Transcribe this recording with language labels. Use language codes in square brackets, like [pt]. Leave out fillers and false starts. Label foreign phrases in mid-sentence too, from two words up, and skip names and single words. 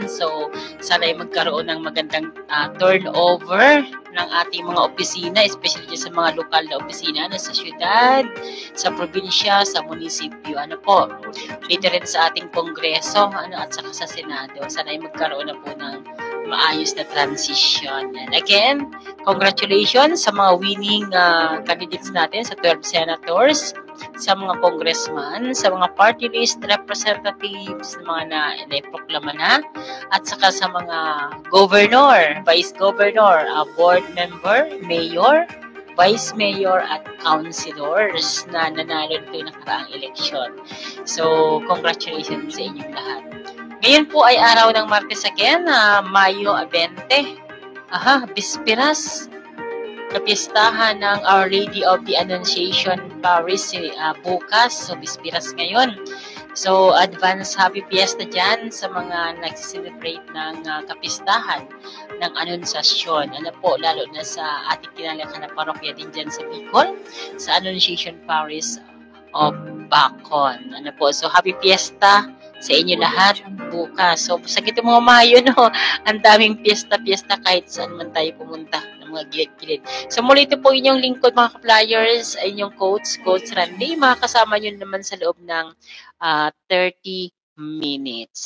[tl] So, sana ay magkaroon ng magandang turnover ng ating mga opisina, especially sa mga lokal na opisina sa syudad, sa probinsya, sa munisipyo. Dito rin sa ating kongreso at saka sa Senado. Sana ay magkaroon na po ng maayos na transition. [en] And again, congratulations [tl] sa mga [en] winning candidates [tl] natin, sa 12 senators, sa mga congressman, sa mga [en] party list representatives, [tl] mga na-proklama na, at saka sa mga [en] governor, vice governor, board member, mayor, vice mayor, [tl] at councilors na nanalo dito yung nakaraang election. So, congratulations sa inyong lahat. Ngayon po ay araw ng Martes again, Mayo 20. Bisperas. Kapistahan ng Our Lady of the Annunciation Paris bukas. So, bisperas ngayon. So, [en] advance happy fiesta [tl] dyan sa mga nag-celebrate ng kapistahan ng Anunsasyon. Lalo na sa ating kinalakan na parokya din dyan sa Bicol, sa Annunciation Paris of Bacon. So, [en] happy fiesta [tl] sa inyo lahat bukas. So, sa gito mga Mayo, ang daming fiesta-fiesta kahit saan man tayo pumunta ng mga gilid-gilid. So, muli ito po inyong lingkod mga ka-flyers, ay inyong Coach Randy. Makakasama nyo naman sa loob ng 30 minutes.